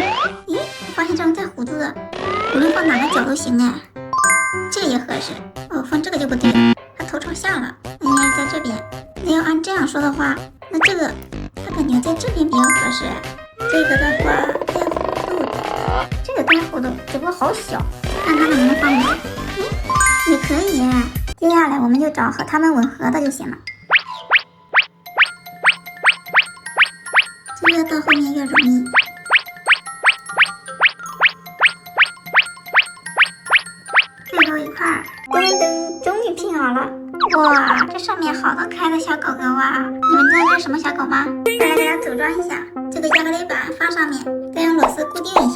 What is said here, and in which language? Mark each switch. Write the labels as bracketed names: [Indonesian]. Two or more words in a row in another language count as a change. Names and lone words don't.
[Chinese] 咦，我發現這種帶弧度的，無論放哪個角都行哎。這個也合適。哦，放這個就不對了，它头朝下了。应該是在這邊。那要按這樣說的話，那這個它感覺在這邊比較合適。這個的話帶弧度的，這個帶弧度，只不過好小，看它能不能放滿。也可以耶。接下來我們就找和它們吻合的就行了。这個到後面越容易。最後一塊，噔噔，終於拼好了。哇，這上面好多可愛的小狗狗啊！你們知道這是什麼小狗嗎？再來給它組裝一下，這個亞克力板放上面，再用螺絲固定一下。